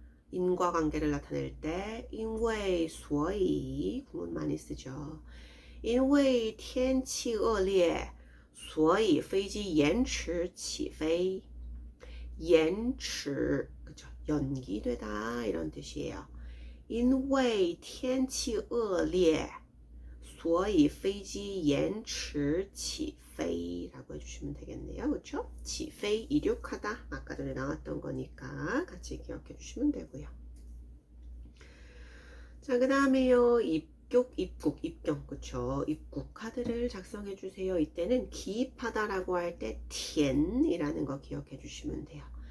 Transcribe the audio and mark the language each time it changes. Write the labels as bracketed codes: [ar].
[ko] 인과관계를 나타낼 때 因为所以 구문 많이 쓰죠. [zh] 因为天气恶劣所以飞机延迟起飞. 延迟 그쵸? [ko] 연기되다 이런 뜻이에요. [zh] 因为天气恶劣所以飞机延迟起飞 [ko] 라고 해주시면 되겠네요. 그렇죠? 起飞 이륙하다 아까 전에 나왔던 거니까 같이 기억해 주시면 되고요. 자, 그 다음에요. 입국, 입경, 그쵸? 입국 카드를 작성해 주세요. 이때는 기입하다라고 할 때填이라는 거 기억해 주시면 돼요.